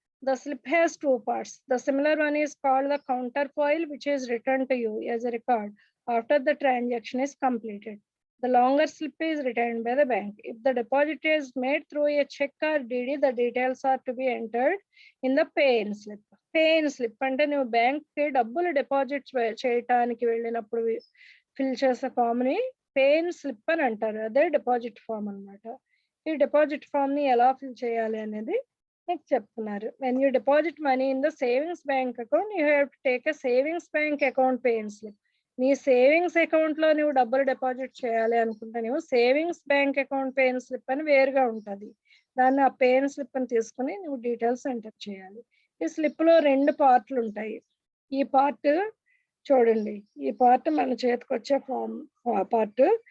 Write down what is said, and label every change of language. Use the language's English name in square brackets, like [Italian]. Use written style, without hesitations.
[English] The slip has two parts. The similar one is called the counterfoil, which is returned to you as a record after the transaction is completed. The longer slip is returned by the bank. If the deposit is made through a check or DD, the details are to be entered in the pay-in slip. [Telugu] Pay-in slip అంటే నువ్వు bank కి డబ్బులు deposit చేయటానికి వెళ్ళినప్పుడు fill చేసే form ని pay-in slip అని అంటారు. అదే డిపాజిట్ ఫామ్ అన్నమాట. ఈ డిపాజిట్ ఫామ్ ని ఎలా ఫిల్ చేయాలి అనేది మీకు చెప్తున్నారు. [English] When you deposit money in the savings bank account, you have to take a savings bank account pay-in slip. [Telugu] నీ సేవింగ్స్ అకౌంట్ లో నువ్వు డబ్బులు డిపాజిట్ చేయాలి అనుకుంటే నువ్వు savings bank account pay-in slip అని వేరుగా ఉంటుంది. దాన్ని ఆ పే-ఇన్ స్లిప్ అని తీసుకుని నువ్వు డీటెయిల్స్ ఎంటర్ చేయాలి. ఈ స్లిప్ లో 2 పార్ట్లు ఉంటాయి. ఈ పార్ట్ చూడండి, ఈ పార్ట్ మన చేతికి వచ్చే పార్ట్.